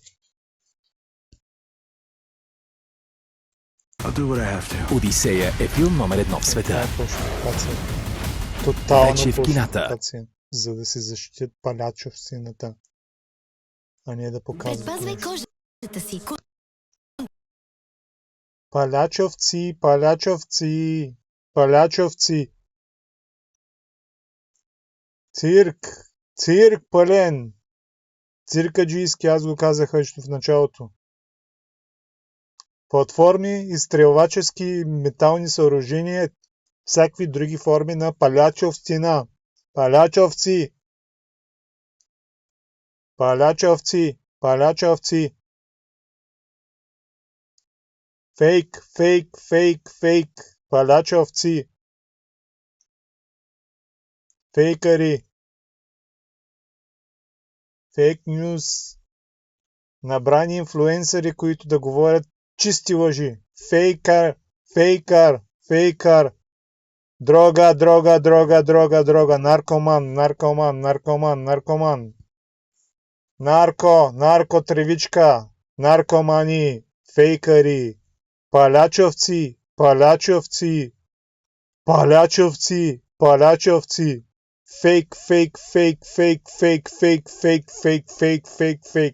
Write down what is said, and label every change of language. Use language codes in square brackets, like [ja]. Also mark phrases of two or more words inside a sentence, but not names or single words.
[en] I'll do what I have to. [bg] Одисея е филм номер 1 в света. Фалшификация. Тотална Вече в кината. фалшификация, за да се защитят палячовщината, а не да показват Предпазвай нещо. кожата си. Палячовци, палячовци, палячовци. Цирк, цирк пълен. Циркаджийски, аз го казах още в началото. Платформи, изстрелвачески метални съоръжения, всякакви други форми на палячовщина. Палячовци. Палячовци, палячовци. Фейк, фейк, фейк, фейк. Палячовци. Фейкари. [en] Fake news. [bg] Набрани инфлуенсъри, които да говорят чисти лъжи. Фейкър, фейкър, фейкър. Дрога, дрога, дрога, дрога, дрога. Наркоман, наркоман, наркоман, наркоман. Нарко, нарко тревичка. Наркомани, фейкъри. Палячовци, палячовци. Палячовци, палячовци. Фейк, фейк, фейк, фейк, фейк, фейк, фейк, фейк, фейк, фейк, фейк.